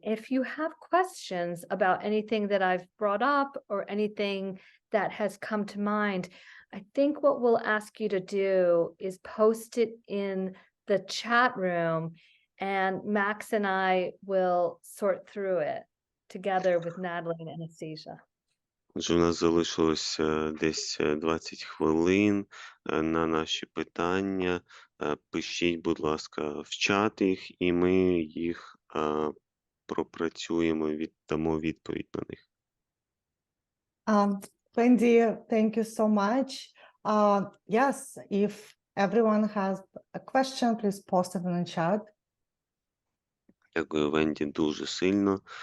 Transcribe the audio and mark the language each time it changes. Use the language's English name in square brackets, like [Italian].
[English] If you have questions about anything that I've brought up or anything that has come to mind, I think what we'll ask you to do is post it in the chat room, and Max and I will sort through it together with Natalie and Anastasia. [Ukrainian] Отже, у нас залишилось десь 20 хвилин на наші питання. Пишіть, будь ласка, в чат їх, і ми їх пропрацюємо, віддамо відповідь на них. [English] Wendy, thank you so much. Yes, if everyone has a question, please post it in the chat. [Ukrainian] Дякую, Венді, дуже сильно.